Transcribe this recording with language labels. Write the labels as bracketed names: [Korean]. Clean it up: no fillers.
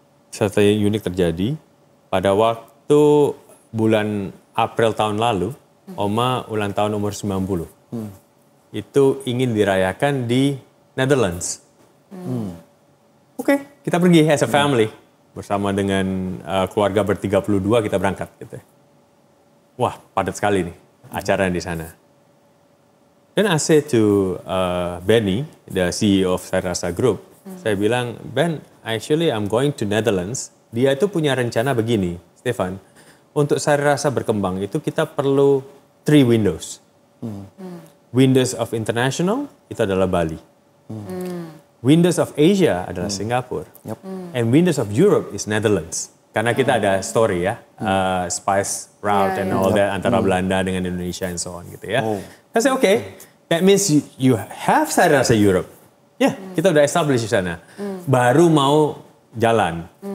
[Indonesian] Satu yang unik terjadi, pada waktu bulan April tahun lalu, Oma ulang tahun umur 90. Itu ingin dirayakan di Netherlands. Kita pergi [English] as a family. [Indonesian] Bersama dengan keluarga ber-32 kita berangkat gitu. Wah, padat sekali nih acara di sana. [English] Dan I said to Benny, the CEO of Sari Rasa Group, [Indonesian] saya bilang, [English] Ben, actually I'm going to Netherlands. [Indonesian] Dia itu punya rencana begini, Stefan. Untuk Sari Rasa berkembang itu kita perlu 3 windows. Windows of International itu adalah Bali. Windows of Asia adalah Singapura. [English] And Windows of Europe is Netherlands. [Indonesian] Karena kita ada [English] story ya, spice route and all that [Indonesian] antara Belanda dengan Indonesia [English] and so on gitu ya. Saya say, that means you have Sari Rasa Europe. [Indonesian] Kita udah establish di sana. Baru mau jalan.